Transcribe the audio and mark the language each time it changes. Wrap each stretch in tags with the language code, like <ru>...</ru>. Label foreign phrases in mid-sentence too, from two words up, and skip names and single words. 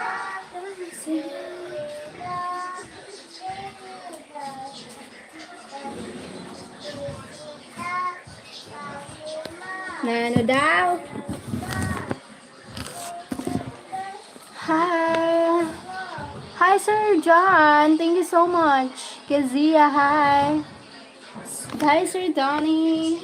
<bik>Nano daw?</bik> <en>Hi. Hi, Sir John. Thank you so much. Kezia, hi. Hi, Sir Donnie.</en>